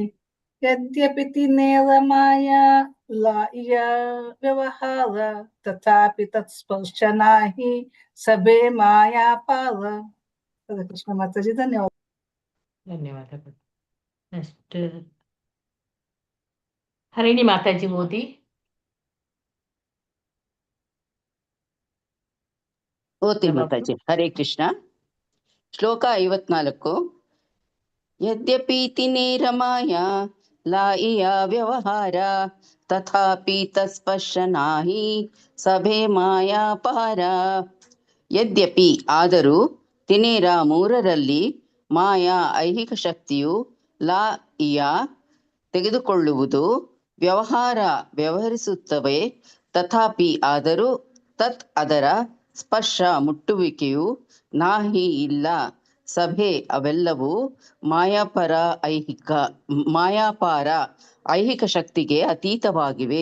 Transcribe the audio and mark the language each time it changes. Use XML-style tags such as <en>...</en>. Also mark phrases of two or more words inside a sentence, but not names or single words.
<bn>যদ্যপি তিনেরমায়া লইয়া ব্যবহার তথাপি তৎস্পর্শনা হি সবে মায়া পার.</bn> <kn>ಹರೇ ಕೃಷ್ಣ ಮಾತಾಜಿ, ಧನ್ಯವಾದ. ಧನ್ಯವಾದಗಳು. ನೆಕ್ಸ್ಟ್ ಹರಿಣಿ ಮಾತಾಜಿ ಓದಿ. ಓದ್ತೀನಿ ಮಾತಾಜಿ. ಹರೇ ಕೃಷ್ಣ.</kn> <bn>ಶ್ಲೋಕ 54. যদ্যপি তিনে রমায় লইয়া ব্যবহার তথাপি তৎস্পর্শ নাহি সবে মায়া পার.</bn> <kn>ಯದ್ಯಪಿ ಆದರೂ ತಿನೇರ ಮೂರರಲ್ಲಿ ಮಾಯಾ ಐಹಿಕ ಶಕ್ತಿಯು ಲಾಇಯ ತೆಗೆದುಕೊಳ್ಳುವುದು, ವ್ಯವಹಾರ ವ್ಯವಹರಿಸುತ್ತವೆ, ತಥಾಪಿ ಆದರೂ ತತ್ ಅದರ ಸ್ಪರ್ಶ ಮುಟ್ಟುವಿಕೆಯು ನಾಹಿ ಇಲ್ಲ, ಸಭೆ ಅವೆಲ್ಲವೂ ಮಾಯಾಪಾರ ಐಹಿಕ ಶಕ್ತಿಗೆ ಅತೀತವಾಗಿವೆ.</kn>